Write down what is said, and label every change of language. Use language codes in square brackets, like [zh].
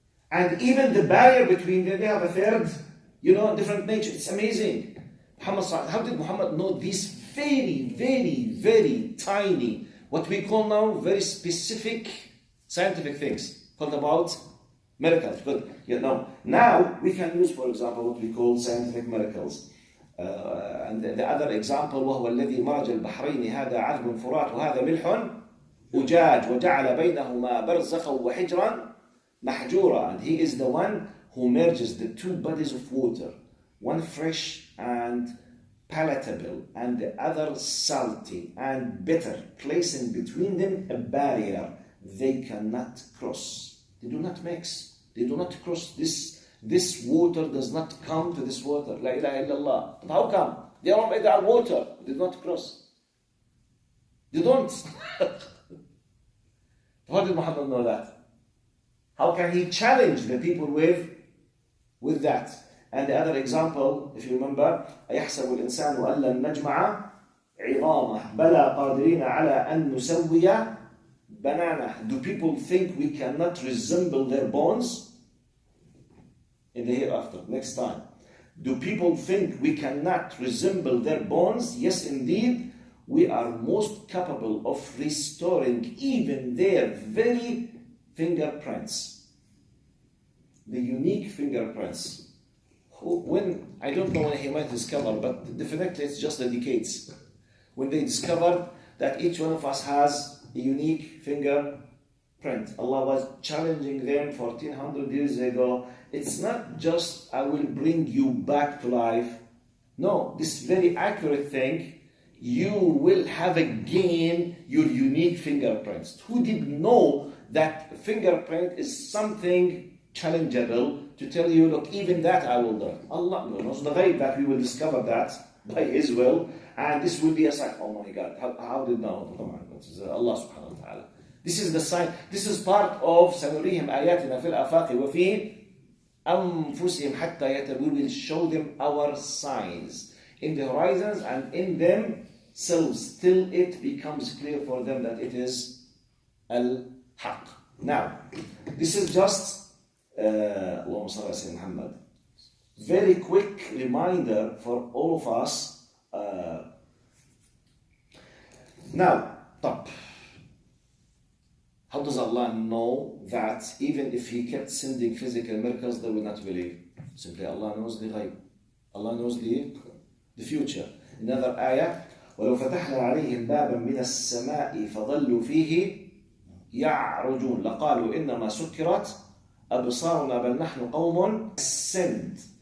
[en] And even the barrier between them, they have a third, different nature. It's amazing. How did Muhammad know these very, very, very tiny, what we call now very specific scientific things called about miracles? But now we can use, for example, what we call scientific miracles. And the other example, [ar] وهو الذي مرج البحرين هذا عذب فرات وهذا ملح أجاج وجعل بينهما برزخا وحجرا محجورا. [en] And he is the one who merges the two bodies of water, one fresh and palatable and the other salty and bitter, placing between them a barrier they cannot cross. They do not mix. They do not cross. This water does not come to this water. [ar] La ilaha illallah. [en] But how come? They are made of water. They do not cross. They don't. How did Muhammad know that? How can he challenge the people with that? And the other example, if you remember, [ar] أيحسب الإنسان أن لن نجمع عظامه بلى قادرين على أن نسوي بنانه. [en] Do people think we cannot resemble their bones? In the hereafter, next time. Do people think we cannot resemble their bones? Yes, indeed. We are most capable of restoring even their very fingerprints. The unique fingerprints. When, I don't know when he might discover, but definitely it's just the decades. When they discovered that each one of us has a unique fingerprint. Allah was challenging them 1400 years ago. It's not just, I will bring you back to life. No, this very accurate thing, you will have again your unique fingerprints. Who didn't know that fingerprint is something challengeable to tell you, look, even that I will do. Allah knows the ghaib that we will discover that by His will, and this will be a sign. Oh my God, how did know? Allah subhanahu wa ta'ala. This is the sign. This is part of [ar] سنريهم آياتنا في الآفاق وفي أنفسهم حتى يتبين. [en] We will show them our signs in the horizons and in themselves till it becomes clear for them that it is al-haq. Now, this is just [ar] Allahumma salli ala Sayyidina Muhammad. [en] Very quick reminder for all of us. Now, top. How does Allah know that even if He kept sending physical miracles, they will not believe? Simply Allah knows the ghaib. Allah knows the future. Another ayah, [ar] وَلَوْ فَتَحْنَا عَلَيْهِمْ بَابًا مِنَ السَّمَاءِ فَظَلُّوا فِيهِ يَعْرُجُونَ لَقَالُوا إِنَّمَا سُكِّرَتْ أَبْصَارُنَا بَلْ نَحْنُ قَوْمٌ [en] sinned.